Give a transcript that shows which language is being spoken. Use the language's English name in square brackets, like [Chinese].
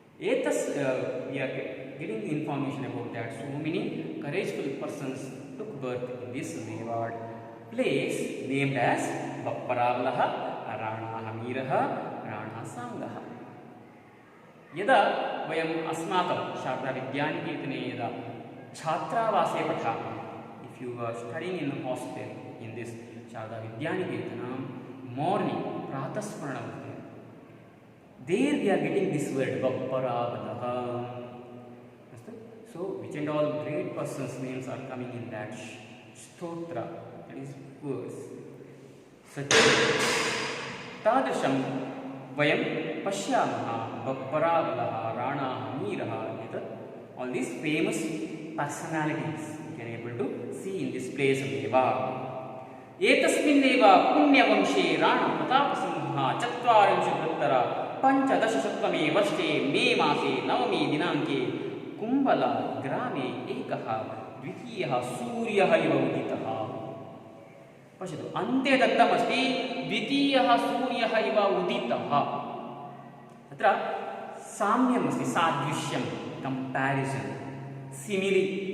[English] ಏತಸ್ we are getting information about that so many courageful persons took birth in this Mewar place named as ಬಪ್ಪರಾವಲಃ, ರಾಣಾ ಹಮೀರಃ, ರಾಣಾ ಸಾಂಗಃ. [Sanskrit] यदा वयम् अस्माकं शारदा विद्यानिकेतने यदा छात्रावासे पठामः, [English] if you are studying in a hostel in this Sharda Vidyaniketana, morning pratasmaranam, there we are getting this word Bapparavalah. So which and all great persons' names are coming in that stotra, that is verse. Such [Sanskrit] tadrisham vayam pashyamah [English] Bapparavalah, Rana, Hamirah, all these famous personalities we can able to see in this place of Mewad. [Sanskrit] ಏತಸ್ಮಿನ್ನೇವ ಪುಣ್ಯವಂಶೇ Rana Pratapsimha ಚತ್ವಾರಿಂಶದುತ್ತರ ಪಂಚದಶಶತಮೇ ವರ್ಷೆ May ಮಾಸೆ ನವಮೇ ದಿನಾಂಕೆ ಕುಂಬಲ ಗ್ರಾಮೆ ಏಕಃ ದ್ವಿತೀಯಃ सूर्यः इव उदितः। पश्यतु अन्ते दत्तमस्ति द्वितीयः सूर्यः इव उदितः। अत्र साम्यमस्ति, सादृश्यं, कंप्यारिसन्, सिमिलि।